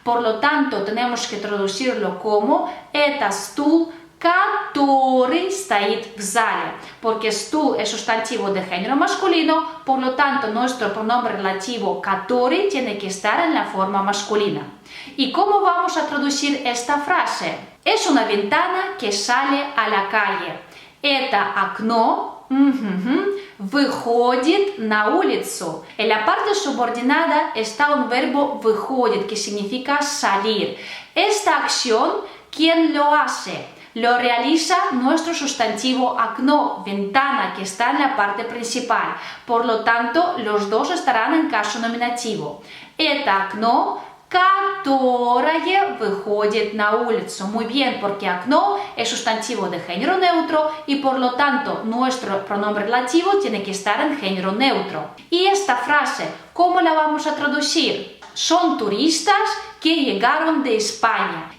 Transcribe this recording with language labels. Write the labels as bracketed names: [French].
[Spanish] Por lo tanto, tenemos que traducirlo como [Russian] это стул, который стоит в зале, [Spanish] porque стул es sustantivo de género masculino, por lo tanto nuestro pronombre relativo который tiene que estar en la forma masculina. ¿Y cómo vamos a traducir esta frase? Es una ventana que sale a la calle. [Russian] Это окно выходит на улицу. [Spanish] En la parte subordinada está un verbo выходит, que significa salir. Esta acción, ¿quién lo hace? Lo realiza nuestro sustantivo окно, ventana, que está en la parte principal. Por lo tanto, los dos estarán en caso nominativo. [Russian] Это окно, которое выходит на улицу. [Spanish] Muy bien, porque окно es sustantivo de género neutro y por lo tanto nuestro pronombre relativo tiene que estar en género neutro. Y esta frase, ¿cómo la vamos a traducir? Son turistas que llegaron de España.